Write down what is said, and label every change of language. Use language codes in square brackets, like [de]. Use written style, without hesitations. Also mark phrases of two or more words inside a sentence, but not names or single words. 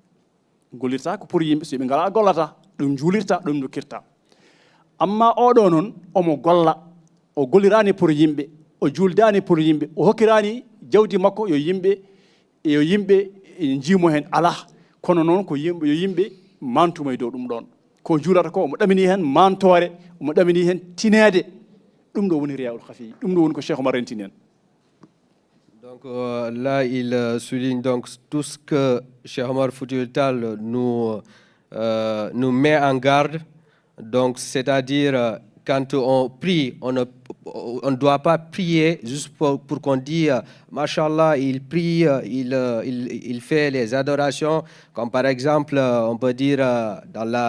[ff] so yimɓe ngala gollata ɗum juulirta ɗum dokkirta amma oɗo noon omo golla o gollirani pour yimɓe o juuldani pour yimɓe o hokkirani jawdi makko yo yimɓe jiimo hen ala kono noon ko yo yimɓe mantuma e dow ɗum ɗon ko juulata ko omo ɗamini hen mantore omo ɗamini hen tinede ɗum ɗo woni [ar] الرياء الخفي [ff] ɗum ɗo woni ko Cheikh Omar rentini hen. [fr] Donc là il souligne donc tout ce que Cheikh Omar Foutiyou Tall nous met en garde, donc c'est-à-dire quand on prie, on ne doit pas prier juste pour qu'on dise Mashallah, il prie, il fait les adorations, comme par exemple, on peut dire dans